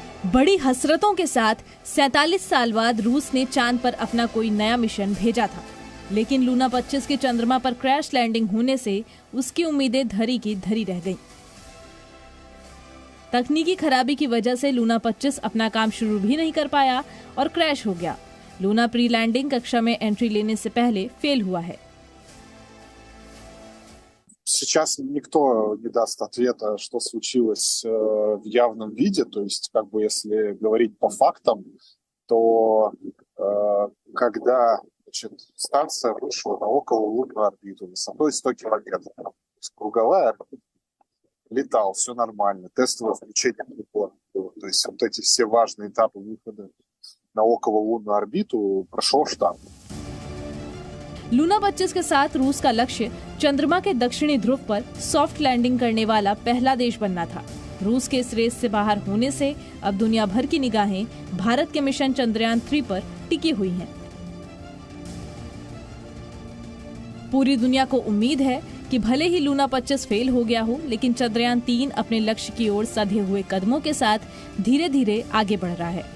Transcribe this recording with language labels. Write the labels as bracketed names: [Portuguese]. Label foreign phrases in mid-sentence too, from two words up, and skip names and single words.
[Hindi] बड़ी हसरतों के साथ 47 साल बाद रूस ने चांद पर अपना कोई नया मिशन भेजा था, लेकिन लूना 25 के चंद्रमा पर [English] crash landing [Hindi] होने से उसकी उम्मीदें धरी की धरी रह गईं। तकनीकी खराबी की वजह से लूना 25 अपना काम शुरू भी नहीं कर पाया और क्रैश हो गया। लूना [English] pre landing [Hindi] कक्षा में एंट्री लेने से पहले फेल हुआ है। [Russian] Сейчас никто не даст ответа, что случилось в явном виде. То есть, как бы, если говорить по фактам, то когда станция вышла на окололунную орбиту высотой 100 километров, то есть круговая орбита, летал, все нормально, тестовое включение прибора было. То есть вот эти все важные этапы выхода на окололунную орбиту прошел штамп. [Hindi] लूना 25 के साथ रूस का लक्ष्य चंद्रमा के दक्षिणी ध्रुव पर [English] soft landing [Hindi] करने वाला पहला देश बनना था। रूस के इस रेस से बाहर होने से अब दुनिया भर की निगाहें भारत के मिशन चंद्रयान 3 पर टिकी हुई हैं। पूरी दुनिया को उम्मीद है कि भले ही लूना 25 फेल हो गया हो, लेकिन चंद्रयान 3 अपने लक्ष्य की ओर सधे हुए कदमों के साथ धीरे धीरे आगे बढ़ रहा है।